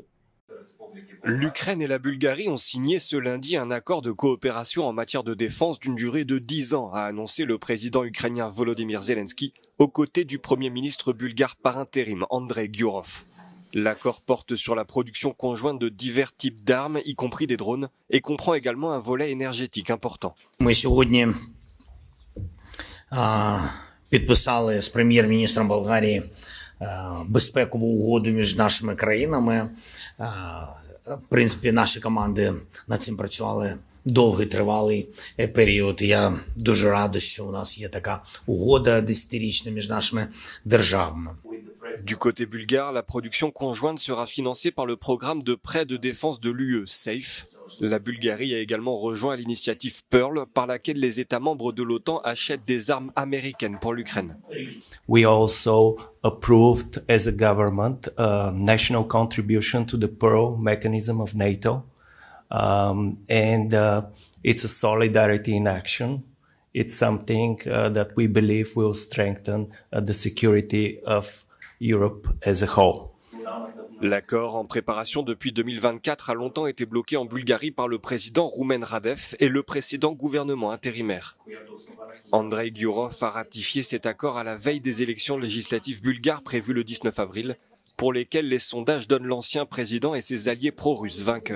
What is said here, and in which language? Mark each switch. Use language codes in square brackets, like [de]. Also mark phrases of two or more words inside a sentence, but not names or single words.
[fr] L'Ukraine et la Bulgarie ont signé ce lundi un accord de coopération en matière de défense d'une durée de 10 ans, a annoncé le président ukrainien Volodymyr Zelensky, aux côtés du premier ministre bulgare par intérim, Andrei Gurov. L'accord porte sur la production conjointe de divers types d'armes, y compris des drones, et comprend également un volet énergétique important. [uk] Підписали з прем'єр-міністром Болгарії безпекову угоду між нашими країнами. В принципі, наші команди над цим працювали довгий, тривалий період. Я дуже радий, що у нас є така угода 10-річна між нашими державами. [fr] Du côté bulgare, la production conjointe sera financée par le programme de prêt de défense de l'UE, SAFE. La Bulgarie a également rejoint l'initiative Pearl, par laquelle les États membres de l'OTAN achètent des armes américaines pour l'Ukraine. [en] We also approved as a government national contribution to the Pearl mechanism of NATO. It's a solidarity in action. It's something that we believe will strengthen the security of Europe as a whole. [fr] L'accord en préparation depuis 2024 a longtemps été bloqué en Bulgarie par le président Roumen Radev et le précédent gouvernement intérimaire. Andrei Gurov a ratifié cet accord à la veille des élections législatives bulgares prévues le 19 avril, pour lesquelles les sondages donnent l'ancien président et ses alliés pro-russes vainqueurs.